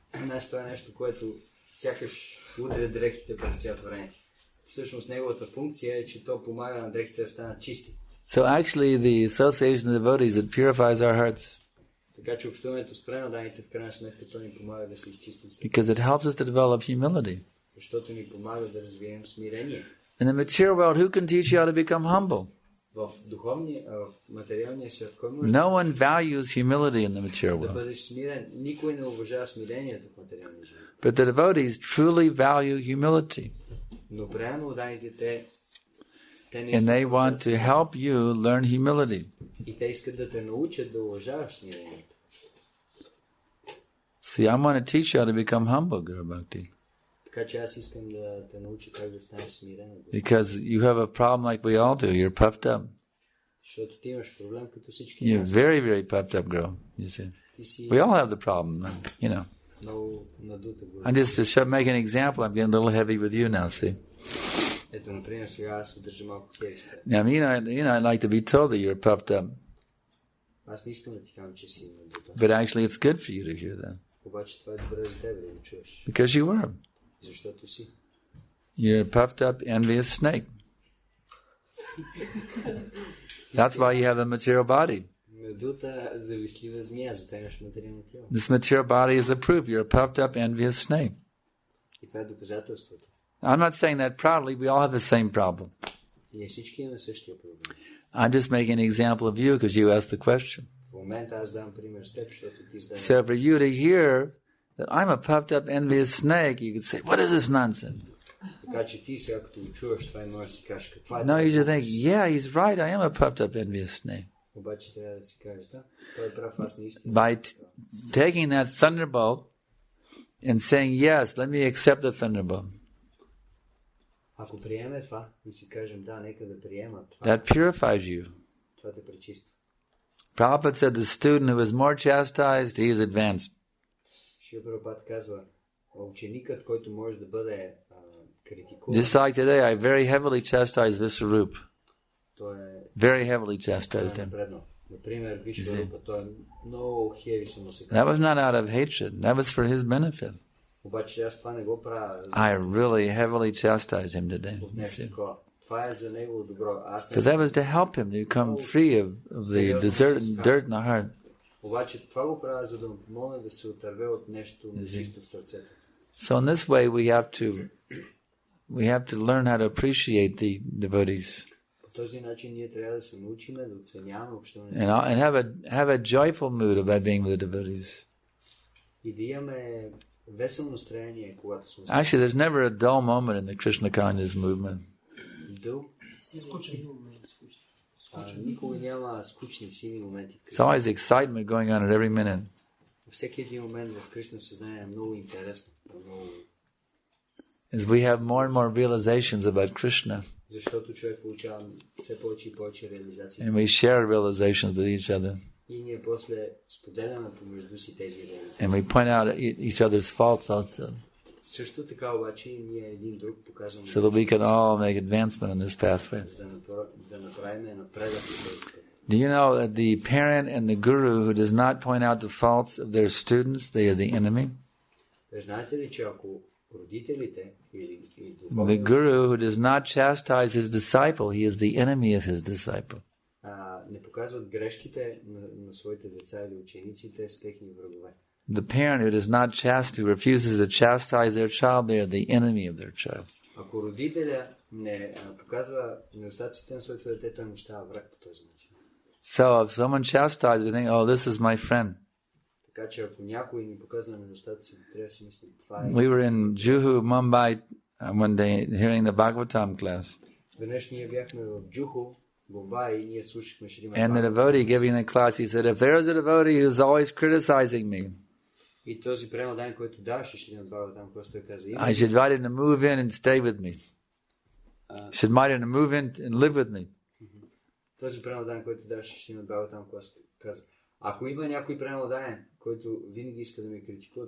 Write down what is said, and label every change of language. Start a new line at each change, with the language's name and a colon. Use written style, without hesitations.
Bulgarian: Значи това е нещо, което сякаш удря дрехите през цялото време. Всъщност неговата функция е, че то помага на дрехите да станат чисти.
English: So actually the association of devotees, it purifies our hearts.
Bulgarian: Така че общуването с преданите в крайна сметка то ни помага да се изчистим.
English: Because it helps us to develop humility.
Bulgarian: Защото ни помага да развием смирение.
English: In the material world, who can teach you how to become humble?
Bulgarian: В духовния, в материалния свят, кой може
English: No one values humility in the material
Bulgarian: да
English: world.
Bulgarian: бъдеш смирен? Никой не уважава смирението в материалния живот.
English: But the devotees truly value humility.
Bulgarian: Но реално уданите те не
English: And they want to help you learn humility.
Bulgarian: И те искат да те научат да уважаваш смирението.
English: See, I want to teach you how to become humble, Guru Bhakti.
Bulgarian: Така че аз искам да те науча как да станеш смирен.
English: Because you have a problem like we all do. You're puffed up.
Bulgarian: Защото ти имаш проблем като всички
English: You're
Bulgarian: нас.
English: very, very puffed up, girl. You see, we all have the problem, you know.
Bulgarian: Много надута го.
English: I'm just to make an example. I'm getting a little heavy with you now. See.
Bulgarian: Ето, например, сега аз се държа малко хеви.
English: Now, I like to be told that you're puffed up.
Bulgarian: Аз не искам да ти казвам, че си надута.
English: But actually, it's good for you to hear that.
Bulgarian: Обаче това е добре за теб да го чуеш.
English: Because you were.
Bulgarian: Защото си.
English: You're a puffed up, envious snake. That's why you have a material body.
Bulgarian: Надута, завистлива змия, затова имаш материално тяло.
English: This material body is the proof. You're a puffed up, envious snake.
Bulgarian: И това е доказателството.
English: I'm not saying that proudly. We all have the same problem.
Bulgarian: Ние всички имаме същия проблем.
English: I'm just making an example of you because you asked the question.
Bulgarian: В момента аз дам пример с теб, защото ти зададе.
English: So for you to hear that I'm a puffed up, envious snake, you could say, what is this nonsense?
Bulgarian: Така че ти сега като го чуваш, това и можеш да си кажеш каква е.
English: No, you should think, yeah, he's right. I am a puffed up, envious snake.
Bulgarian: Обаче трябва да си кажеш, да, той е прав, аз наистина.
English: By taking that thunderbolt and saying, yes, let me accept the thunderbolt.
Bulgarian: Ако приеме това и си кажем, да, нека да приема това.
English: That purifies you.
Bulgarian: Това те пречиства.
English: Prabhupada said the student who is more chastised, he is advanced.
Bulgarian: Шрила Прабхупада казва, ученикът, който може да бъде критикуван.
English: Just like today, I very heavily chastised Vishwarup.
Bulgarian: Той е
English: very heavily chastised him.
Bulgarian: Например, Вишварупа, той е много хеви се му се
English: That was not out of hatred. That was for his benefit.
Bulgarian: Обаче аз това не го правя.
English: I really heavily chastised him today.
Bulgarian: Това е за негово добро.
English: Because that was to help him to become free of the dirt in the heart.
Bulgarian: Обаче това го правя, за да му помогне да се отърве от нещо нечисто в сърцето.
English: So in this way we have to learn how to appreciate the devotees.
Bulgarian: По този начин ние трябва да се научим да оценяваме общуването.
English: And have a joyful mood about being with the devotees.
Bulgarian: И да имаме весело настроение, когато сме.
English: Actually, there's never a dull moment in the Krishna consciousness movement.
Bulgarian: Никога няма скучни сини моменти.
English: It's always excitement going on at every minute.
Bulgarian: Всеки един момент в Кришна съзнание е много интересно.
English: As we have more and more realizations about Krishna.
Bulgarian: Защото човек получава все повече и повече реализации.
English: And we share realizations with each other.
Bulgarian: И ние после споделяме помежду си тези реализации.
English: And we point out each other's faults also.
Bulgarian: Също така обаче ние един друг показваме.
English: So that we can all make advancement in this pathway.
Bulgarian: Да направим напредък в този път.
English: Do you know that the parent and the guru who does not point out the faults of their students, they are the enemy?
Bulgarian: Знаете ли, че ако родителите или
English: the guru who does not chastise his disciple, he is the enemy of his disciple.
Bulgarian: Не показват грешките на своите деца или ученици, те са техни врагове.
English: The parent who does not who refuses to chastise their child, they are the enemy of their child.
Bulgarian: Ако родителя не показва недостатъците на своето дете, той му става враг по този начин.
English: So if someone chastises, we think, oh, this is my friend.
Bulgarian: Така че ако някой ни показва недостатъци, трябва да си мислим, това е.
English: We were in Juhu, Mumbai one day hearing the Bhagavatam class.
Bulgarian: Веднъж ние бяхме в Джуху, Мумбай, и ние слушахме Шримад
English: And the devotee giving the class, he said, if there is a devotee who's always criticizing me,
Bulgarian: и този преданен, който даваше Шримад Бхагаватам, който той каза,
English: I should invite him to move in and stay with me. Should invite him to move in and live with me.
Bulgarian: Този преданен, който даваше Шримад Бхагаватам, който каза, ако има някой преданен, който винаги иска да ме критикува,